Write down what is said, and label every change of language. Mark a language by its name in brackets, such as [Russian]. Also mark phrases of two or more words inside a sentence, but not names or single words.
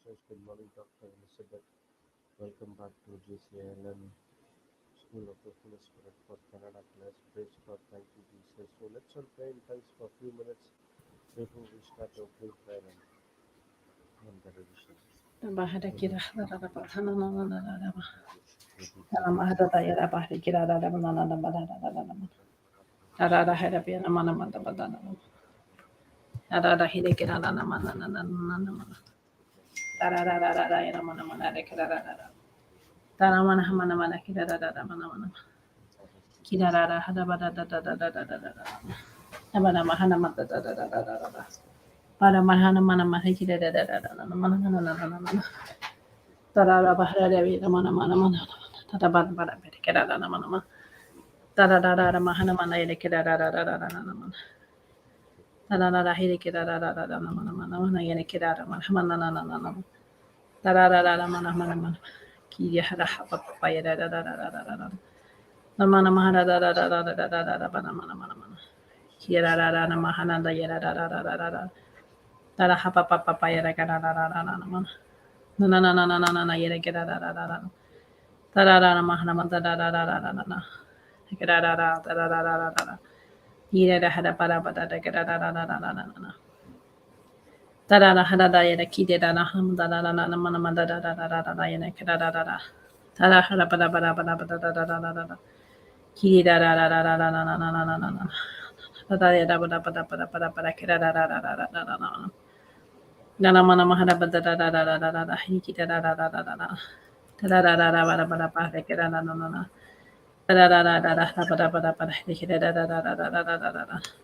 [English] Good morning, Dr. Elizabeth. Welcome back to JCILM School of the Holy Spirit for Canada class. Praise God, thank you, Jesus. So let's all pray in tongues for a few minutes before we start the opening prayer and the revision. Bahada kira hada da ba hana na na na na na ba. Rebbe, Hana ma hada da ya da bahada kira da da ba na na na ba da da da da da ba. Hada da hada bi na ma na ma da ba da da da. Hada da hide kira da na ma na na na na na ma. Hada da da da da ya na ma na ma da kira da da da. Hada ma na ma na ma da kira da da da ma na ma na. Kira da da hada ba da da da da da da da da da. Haba na ma hana ma da da da da da da da. Para ma hana ma na ma kira da da da da da ma na na na na na na. Tarara bahara devi ramana mana mana tata bad bada bede keda dana mana mana tara dara mahana mana ile keda dara dara dara mana tara dara hile keda dara dara mana mana mana ile keda dara mana mana mana mana tara dara mana mana mana kiya hada hapa paya dara dara dara dara mana mahana dara dara dara dara mana mana mana mana kiya dara dara mahana dara dara dara dara tara hapa papa paya dara dara dara mana na na na na na na na ile keda dara dara tarara mahana manda da da da da da da da da da da da da da da da da yere da hada para bada da da da da da da da da da tarara hada da yere kide da da ham da da da da mana manda da da da da da da yere da da da da tara hada para para para para da da da da da da kide da da da da da da da da da da da da da ya da para para para para para kida da da da da da da da da Nana mana mahada bada da da da da da da da hiki da da da da da da da da da da da para para para kida da da da da da da da da da da da da da hiki da da da da da da da da da da